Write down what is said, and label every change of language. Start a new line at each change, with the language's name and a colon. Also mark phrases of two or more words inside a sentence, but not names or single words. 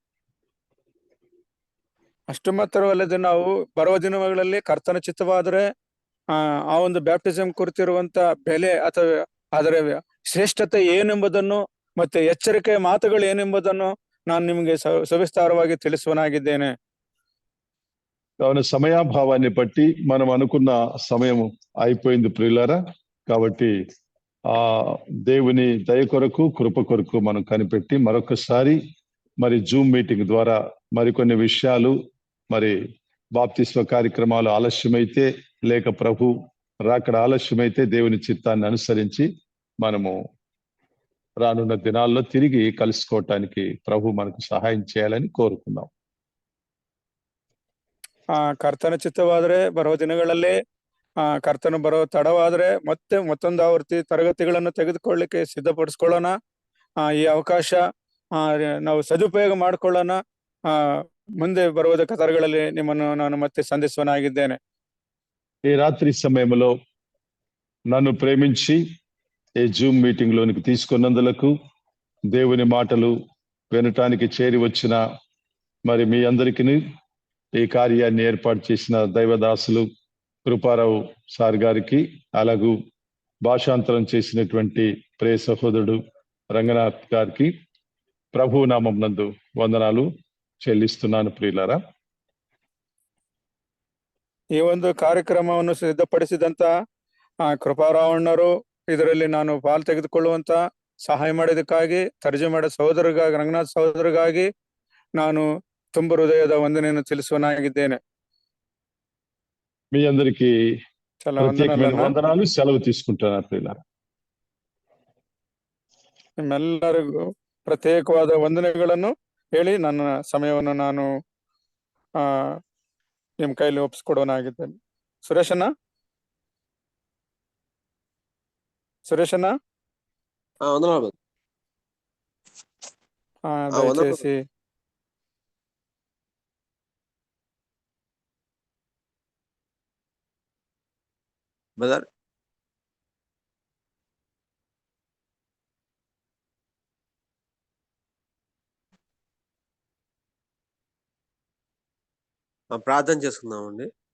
Kannada: ಅಷ್ಟು ಮಾತ್ರವಲ್ಲದೆ ನಾವು ಬರುವ ದಿನಗಳಲ್ಲಿ ಕರ್ತನ ಚಿತ್ತವಾದರೆ ಆ ಒಂದು ಬ್ಯಾಪ್ಟಿಸಂ ಕುರಿತಿರುವಂತ ಬೆಲೆ ಅಥವಾ ಅದರ ಶ್ರೇಷ್ಠತೆ ಏನೆಂಬುದನ್ನು ಮತ್ತೆ ಎಚ್ಚರಿಕೆಯ ಮಾತುಗಳು ಏನೆಂಬುದನ್ನು ನಾನು ನಿಮಗೆ ಸವಿಸ್ತಾರವಾಗಿ ತಿಳಿಸುವನಾಗಿದ್ದೇನೆ.
Telugu: కావున సమయాభావాన్ని బట్టి మనం అనుకున్న సమయం అయిపోయింది ప్రియులారా. కాబట్టి ఆ దేవుని దయ కొరకు, కృప కొరకు మనం కనిపెట్టి మరొకసారి మరి జూమ్ మీటింగ్ ద్వారా మరికొన్ని విషయాలు, మరి బాప్తిస్మ కార్యక్రమాలు ఆలస్యమైతే లేక ప్రభు రాకడ ఆలస్యమైతే దేవుని చిత్తాన్ని అనుసరించి మనము రానున్న దినాల్లో తిరిగి కలుసుకోవటానికి ప్రభు మనకు సహాయం చేయాలని కోరుకుందాం.
Kannada: ಕರ್ತನ ಚಿತ್ತವಾದ್ರೆ ಬರುವ ದಿನಗಳಲ್ಲಿ ಕರ್ತನ ಬರೋ ತಡವಾದ್ರೆ ಮತ್ತೊಂದು ಆವೃತ್ತಿ ತರಗತಿಗಳನ್ನು ತೆಗೆದುಕೊಳ್ಳಿಕ್ಕೆ ಸಿದ್ಧಪಡಿಸ್ಕೊಳ್ಳೋಣ. ಈ ಅವಕಾಶ ನಾವು ಸದುಪಯೋಗ ಮಾಡಿಕೊಳ್ಳೋಣ. ಮುಂದೆ ಬರುವ ಕತರಗಳಲ್ಲಿ ನಿಮ್ಮನ್ನು ನಾನು ಮತ್ತೆ ಸಂಧಿಸುವನಾಗಿದ್ದೇನೆ.
Telugu: ఈ రాత్రి సమయంలో నన్ను ప్రేమించి ఈ జూమ్ మీటింగ్ లోనికి తీసుకున్నందులకు, దేవుని మాటలు వినటానికి చేరి వచ్చిన మరి మీ అందరికీ ఈ కార్యాన్ని ఏర్పాటు చేసిన దైవదాసులు కృపారావు సార్ గారికి, అలాగూ భాషాంతరం చేసినటువంటి ప్రియ సహోదరుడు రంగనాథ్ గారికి ప్రభు నామం నందు వందనాలు చెల్లిస్తున్నాను. ప్రియులారా,
Kannada: ಈ ಒಂದು ಕಾರ್ಯಕ್ರಮವನ್ನು ಸಿದ್ಧಪಡಿಸಿದಂತ ಕೃಪಾರಾವಣ್ಣರು, ಇದರಲ್ಲಿ ನಾನು ಪಾಲು ತೆಗೆದುಕೊಳ್ಳುವಂತ ಸಹಾಯ ಮಾಡಿದಕ್ಕಾಗಿ, ತರ್ಜುಮೆ ಮಾಡಿದ ಸಹೋದರಗಾಗಿ, ರಂಗನಾಥ್ ಸಹೋದರಗಾಗಿ ನಾನು ತುಂಬ ಹೃದಯದ ವಂದನೆಯನ್ನು ತಿಳಿಸುವನಾಗಿದ್ದೇನೆ.
Telugu: మీ అందరికీ ప్రత్యేకమైన వందనాలు, సెలవు తీసుకుంటున్నాను ప్రియులారా.
Kannada: ನಿಮ್ಮೆಲ್ಲರಿಗೂ ಪ್ರತ್ಯೇಕವಾದ ವಂದನೆಗಳನ್ನು ಹೇಳಿ ನನ್ನ ಸಮಯವನ್ನು ನಾನು ನಿಮ್ ಕೈಲಿ ಒಪ್ಪಿಸ್ಕೊಡೋನಾಗಿದ್ದೇನೆ.
Telugu: ಸುರೇಶಣ್ಣ దయచేసి బ్రదర్ ప్రార్థన చేసుకుందామండి.